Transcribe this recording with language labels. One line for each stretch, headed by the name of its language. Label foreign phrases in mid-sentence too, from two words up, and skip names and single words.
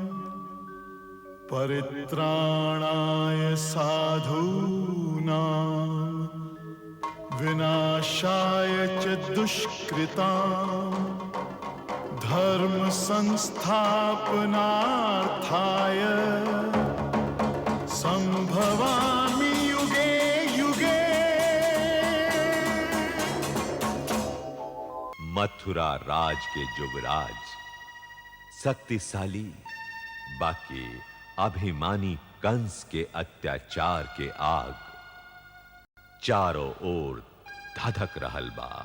Sanskrit: परित्राणाय साधूनां विनाशाय च दुष्कृताम्, धर्म संस्थापनार्थाय संभवामि युगे युगे।
Bhojpuri: मथुरा राज के युवराज शक्तिशाली, बाकी अभिमानी कंस के अत्याचार के आग चारों ओर धधक रहल बा।